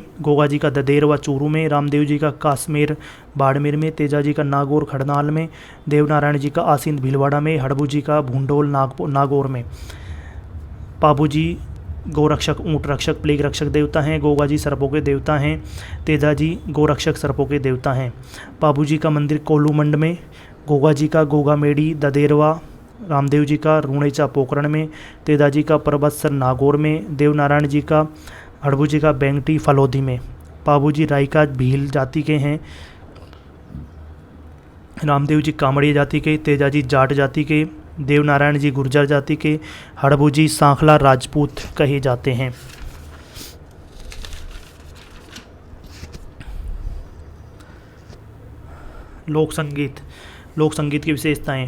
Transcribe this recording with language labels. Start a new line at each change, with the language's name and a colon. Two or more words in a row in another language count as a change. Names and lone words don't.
Hindi: गोगा जी का ददेरवा चूरू में। रामदेव जी का काश्मीर बाड़मेर में। तेजा जी का नागौर खड़नाल में। देवनारायण जी का आसीन भीलवाड़ा में। हड़बू जी का भूंडोल नागौर में। पाबू जी गोरक्षक ऊंट रक्षक प्लेग रक्षक देवता हैं। गोगा जी सर्पों के देवता हैं। तेजा जी गोरक्षक सर्पों के देवता हैं। पाबू जी का मंदिर कोलूमंड में। गोगा जी का गोगामेड़ी ददेरवा। रामदेव जी का रूणेचा पोकरण में। तेजा जी का परबतसर नागौर में। देवनारायण जी का हड़बू जी का बेंगटी फलोदी में। पाबू जी रायका भील जाति के हैं। रामदेव जी कामड़िया जाति के। तेजा जी जाट जाति के। देवनारायण जी गुर्जर जाति के। हड़बू जी सांखला राजपूत कहे जाते हैं। लोक संगीत की विशेषताएं।